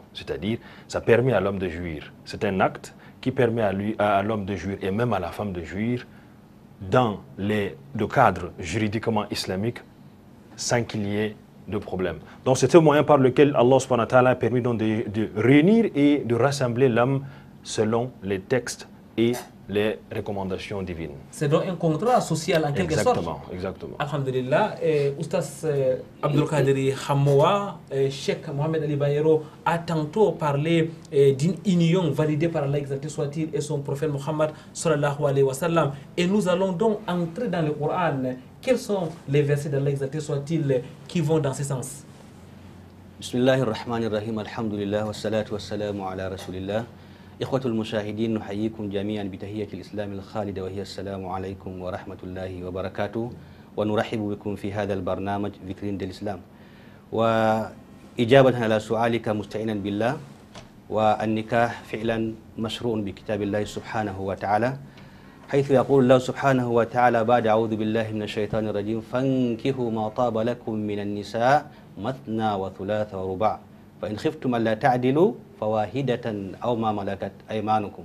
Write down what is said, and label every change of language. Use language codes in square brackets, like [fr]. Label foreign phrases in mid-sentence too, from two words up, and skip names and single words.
[fr] C'est-à-dire, ça permet à l'homme de jouir. C'est un acte qui permet à l'homme de jouir et même à la femme de jouir dans le cadre juridiquement islamique sans qu'il y ait de problème. Donc c'est un moyen par lequel Allah [ar] سبحانه وتعالى [fr] a permis donc de réunir et de rassembler l'homme selon les textes et les recommandations divines. C'est donc un contrat social en quelque sorte. Exactement. Alhamdulillah, Oustaz Abdul Qadiri Khamoua, Cheikh Mohamed Ali Bayero a tantôt parlé d'une union validée par Allah exalté soit-il et son prophète Mohammed [ar] صلى الله عليه وسلم. [fr] Et nous allons donc entrer dans le Coran. Quels sont les versets d'Allah exalté soit-il qui vont dans ce sens? [ar] بسم الله الرحمن الرحيم، الحمد لله، والصلاة والسلام على رسول الله. إخوة المشاهدين نحييكم جميعا بتحية الإسلام الخالدة وهي السلام عليكم ورحمة الله وبركاته ونرحب بكم في هذا البرنامج فيترين الإسلام وإجابة على سؤالك مستعينا بالله والنكاح فعلا مشروع بكتاب الله سبحانه وتعالى حيث يقول الله سبحانه وتعالى بعد أعوذ بالله من الشيطان الرجيم فانكحوا ما طاب لكم من النساء مثنى وثلاث ورباع فإن خفتم ألا تعدلوا فواحدة أو ما ملكت أيمانكم.